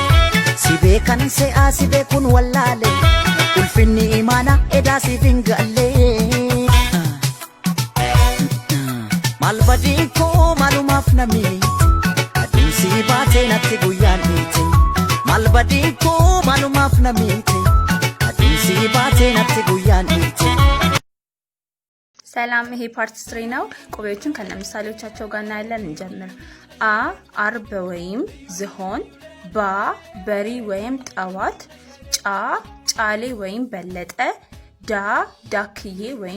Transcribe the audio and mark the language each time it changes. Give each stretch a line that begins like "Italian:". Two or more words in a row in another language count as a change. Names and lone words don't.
Oromo: Si beekan se'aa si beekun wallaale ulfinni imaana edaa siif hin galle. Maal badii koo maalumaaf namiiti aduunsi baatee natti guyyaan dhiite. Maal badii koo maalumaaf namiiti aduunsi baatee natti guyyaan dhiite.
Amharic: ሰላም ይሄ ፓርት 3 ነው። ቆቤዎችን ከነምሳሌዎቻቸው ጋር እናያለን። እንጀምር። አ አርብ ወይም ዝሆን፣ ባ በሪ ወይም ጠዋት፣ ጫ ጫሌ ወይም በለጠ፣ ዳ ዳክዬ ወይም